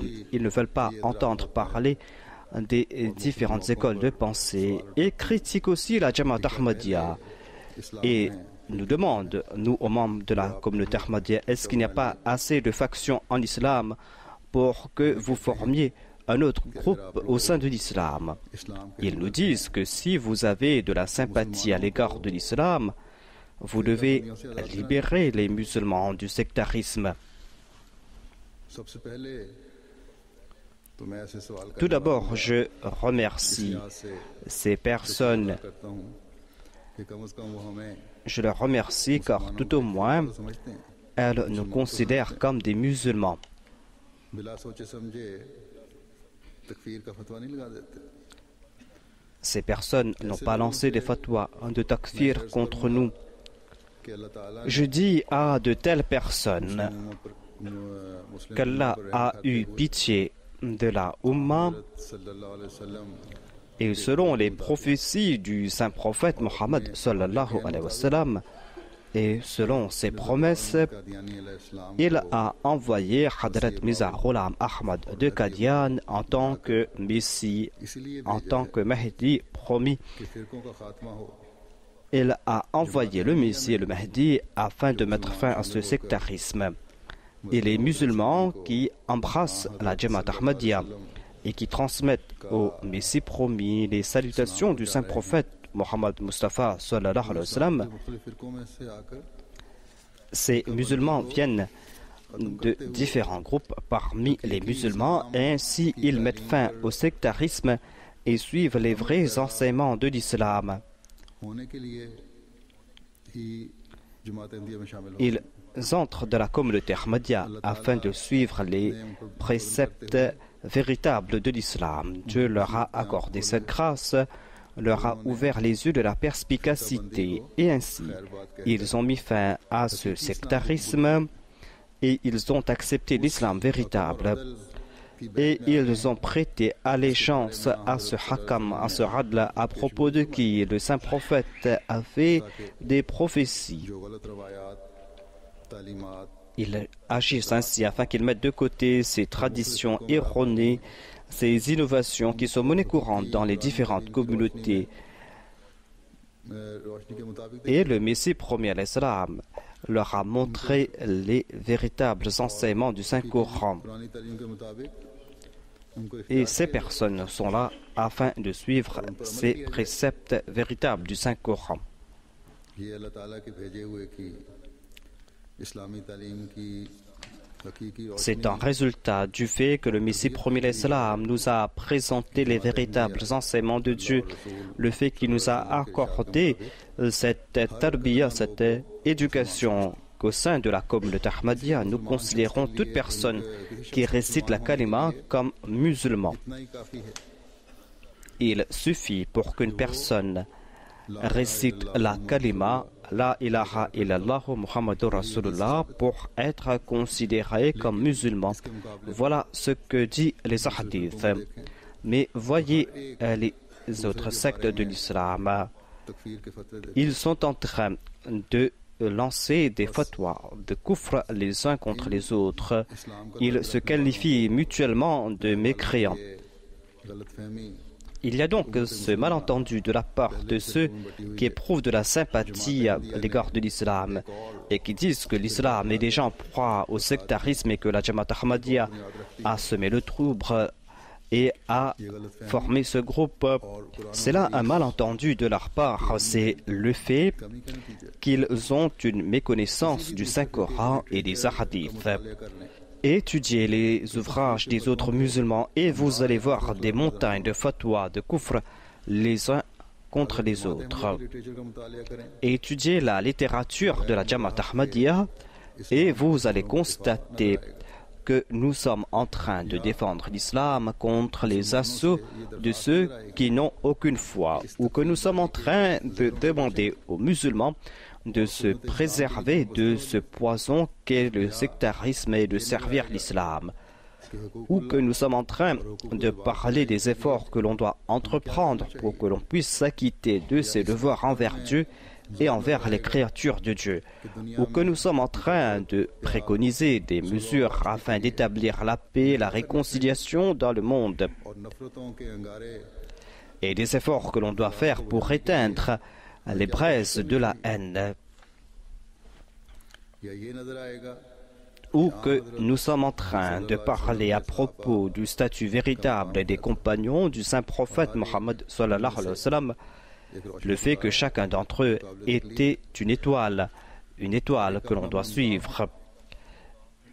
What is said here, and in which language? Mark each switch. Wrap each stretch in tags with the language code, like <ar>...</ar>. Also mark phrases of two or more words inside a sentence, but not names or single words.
<fr>Ils ne veulent pas entendre parler des différentes écoles de pensée et critiquent aussi la Jamaat Ahmadiyya et nous demandent, nous, aux membres de la communauté Ahmadiyya, est-ce qu'il n'y a pas assez de factions en islam pour que vous formiez un autre groupe au sein de l'islam? Ils nous disent que si vous avez de la sympathie à l'égard de l'islam, vous devez libérer les musulmans du sectarisme.</fr> <ur>سب سے پہلے تو میں ایسے سوال</ur> <fr>Tout</fr> <ur>کرنے والا</ur> <fr>d'abord,</fr> <ur>हूं,</ur> <fr>je</fr> <ur>इस</ur> <fr>remercie</fr> <ur>لحاظ سے</ur> <fr>ces personnes.</fr> <ur>کرتا ہوں کہ کم سے کم وہ ہمیں</ur> <fr>Je les remercie car tout au moins,</fr> <ur>تو سمجھتے ہیں,</ur> <fr>elles nous considèrent comme des musulmans.</fr> <ur>بلا سوچے سمجھے تکفیر کا فتویٰ نہیں لگا دیتے.</ur> <fr>Ces personnes n'ont pas lancé des fatwas de takfir contre nous.</fr> <ur>کہ اللہ تعالیٰ</ur> <fr>Je dis à de telles personnes</fr> <ur>मुस्लिम</ur> <fr>qu'Allah a eu pitié de la Ummah</fr> <ar>صلى الله عليه وسلم</ar> <fr>et selon les prophéties du saint prophète Mohammed</fr> <ar>صلى الله عليه وسلم</ar> <fr>et selon ses promesses,</fr> <ur>قادیانی علیہ السلام</ur> <fr>il a envoyé Hadrat Mirza Ghulam Ahmad de Qadian en tant que Messie,</fr> <ur>इसीलिए</ur> <fr>en tant que Mahdi promis.</fr> <ur>کہ فرقوں کا خاتمہ ہو,</ur> <fr>Il a envoyé le Messie et le Mahdi afin de mettre fin à ce sectarisme. Et les musulmans qui embrassent la Jamaat Ahmadiyya et qui transmettent au Messie promis les salutations du saint prophète Mohammed Mustafa</fr> <ar>صلى الله عليه وسلم,</ar> <ur>مختلف فرقوں میں سے آکر</ur> <fr>ces musulmans viennent de différents groupes parmi les musulmans et ainsi ils mettent fin au sectarisme et suivent les vrais enseignements de l'islam.</fr> <ur>ہونے کے لیے ہی جماعت احمدیہ میں شامل ہو.</ur> <fr>Ils entrent dans la communauté Ahmadiyya afin de suivre les préceptes véritables de l'islam. Dieu leur a accordé cette grâce, leur a ouvert les yeux de la perspicacité et ainsi ils ont mis fin à ce sectarisme et ils ont accepté l'islam véritable et ils ont prêté allégeance à ce hakam, à ce radla à propos de qui le saint prophète a fait des prophéties.</fr> <ur>جو غلط روایات، تعلیمات,</ur> <fr>Ils agissent ainsi afin qu'ils mettent de côté ces traditions erronées, ces innovations qui sont monnaie courante dans les différentes communautés.</fr> <ur>روشنی کے مطابق</ur> <fr>Et le Messie promis à l'Islam leur a montré les véritables enseignements du Saint-Coran.</fr> <ur>پرانی تعلیم کے مطابق ان کو</ur> <fr>Et ces personnes sont là afin de suivre ces préceptes véritables du Saint-Coran.</fr> <ur>یہ اللہ تعالیٰ کے بھیجے ہوئے کی اسلامی تعلیم کی حقیقی</ur> <fr>C'est un résultat du fait que le Messie promis l'Islam nous a présenté les véritables enseignements de Dieu, le fait qu'il nous a accordé cette tarbiya, cette éducation qu'au sein de la communauté Ahmadiyya, nous considérons toute personne qui récite la kalima comme musulman.</fr> <ur>اتنا ہی کافی ہے.</ur> <fr>Il suffit pour qu'une personne récite la kalima,</fr> <ar>لا إله إلا الله محمد رسول الله,</ar> <fr>pour être considéré comme musulman. Voilà ce que dit les hadiths. Mais voyez les autres sectes de l'islam.</fr> <ur>تکفیر کے فتوے دے</ur> <fr>Ils sont en train de lancer des fatwas de kufr les uns contre les autres. Ils se qualifient mutuellement de mécréants.</fr> <ur>गलतफहमी</ur> <fr>Il y a donc ce malentendu de la part de ceux qui éprouvent de la sympathie à l'égard de l'islam et qui disent que l'islam est déjà en proie au sectarisme et que la Jamaat Ahmadiyya a semé le trouble et a formé ce groupe. C'est là un malentendu de leur part. C'est le fait</fr> <ur>کمی کا نتیجہ</ur> <fr>qu'ils ont une méconnaissance du Saint-Coran et des hadiths.</fr> <ur>کر لیں.</ur> <fr>Étudiez les ouvrages des autres musulmans et vous allez voir des montagnes de fatwas, de kufr, les uns contre les autres.</fr> <ur>لٹریچر کا مطالعہ کریں.</ur> <fr>Étudiez la littérature de la Jamaat Ahmadiyya et vous allez constater que nous sommes en train de défendre l'islam contre les assauts de ceux qui n'ont aucune foi, ou que nous sommes en train de demander aux musulmans de se préserver de ce poison qu'est le sectarisme et de servir l'islam, ou que nous sommes en train de parler des efforts que l'on doit entreprendre pour que l'on puisse s'acquitter de ses devoirs envers Dieu et envers les créatures de Dieu, ou que nous sommes en train de préconiser des mesures afin d'établir la paix, la réconciliation dans le monde,</fr> <ur>اور نفرتوں کے انگارے</ur> <fr>et des efforts que l'on doit faire pour éteindre les braises de la haine,</fr> <ur>یا یہ نظر آئے گا</ur> <fr>ou que nous sommes en train de parler à propos du statut véritable des compagnons du saint prophète Mohammed</fr> <ar>صلى الله عليه وسلم,</ar> <fr>le fait que chacun d'entre eux était une étoile que l'on doit suivre.</fr>